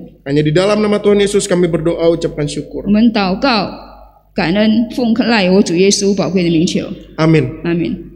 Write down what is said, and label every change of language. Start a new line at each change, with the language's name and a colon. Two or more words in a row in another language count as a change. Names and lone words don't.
Indonesian: Hanya di dalam nama Tuhan Yesus kami berdoa ucapkan syukur.
Chinese: 我们祷告、感恩，奉赖我主耶稣宝贵的名求，
Indonesian: Amin.
Chinese: 阿门。